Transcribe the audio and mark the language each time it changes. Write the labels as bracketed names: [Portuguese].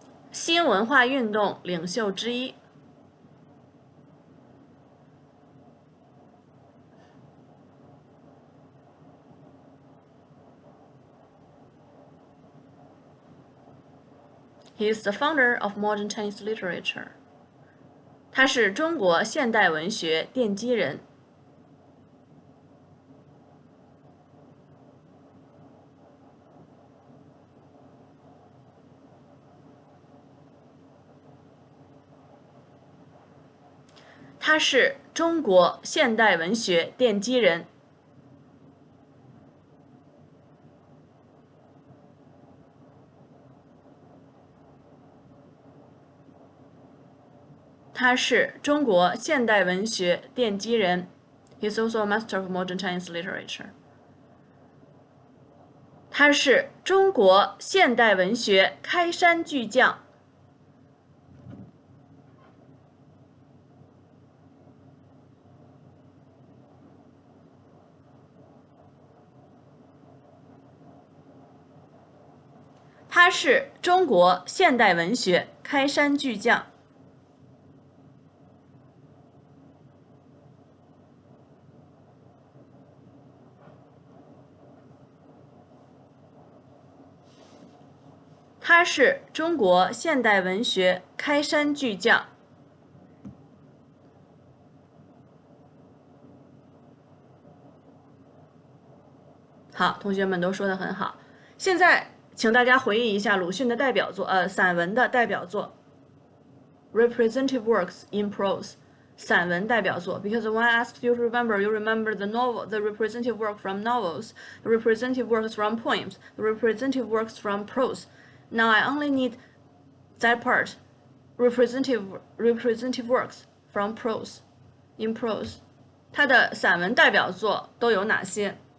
[Chinese] 新文化运动领袖之一。 [English] He is the founder of modern Chinese literature. [Chinese] 他是中国现代文学奠基人。他是中国现代文学奠基人。他是中国现代文学奠基人。 [English] He's also a master of modern Chinese literature. [Chinese] 他是中国现代文学开山巨匠。他是中国现代文学开山巨匠。他是中国现代文学开山巨匠。好，同学们都说得很好。现在请大家回忆一下鲁迅的代表作，散文的代表作 ， [English] representative works in prose， [Chinese] 散文代表作。 [English] Because when I asked you to remember, you remember the novel, the representative work from novels, the representative works from poems, the representative works from prose. Now I only need that part, representative works from prose, in prose. [Chinese] 它的散文代表作都有哪些？